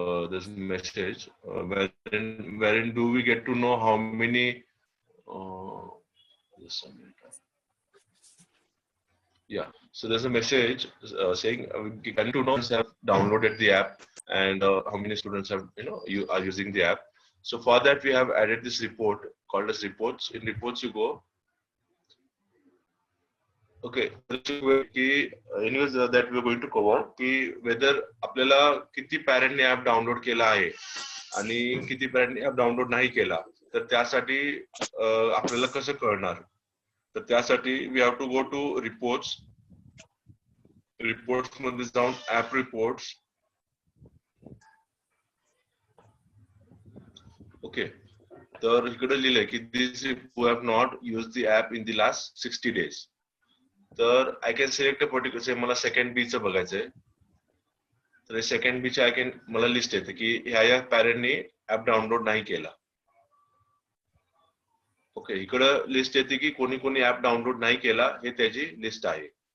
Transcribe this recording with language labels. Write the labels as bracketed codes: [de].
[en] There's a message wherein do we get to know how many. Just a minute. Yeah. So there's a message saying we can to know have downloaded the app and how many students have you are using the app. So for that we have added this report called as reports. In reports you go. Okay. Anyways, that we are going to cover [mr] की whether आपल्याला किती पॅरेंटने app download केला आहे आणि किती पॅरेंटने app download नाही केला तर त्यासाठी आपल्याला कसं कळणार तर त्यासाठी [en] we have to go to [mr] reports मध्ये जाऊन ऍप रिपोर्ट्स ओके, तर इकडे लिहिलंय की [en] This who have not used the app in the last 60 days. [mr] तर [en] I can select a particular, [mr] मला सेकंड बी चं बघायचंय. तर सेकंड बी चे [en] I can, [mr] मला लिस्ट येते की ह्या पॅरेंटनी ऍप डाउनलोड नाही केला. ओके, इकडं लिस्ट येते की कोणी कोणी ऍप डाउनलोड नाही केला, हे त्याची लिस्ट आहे.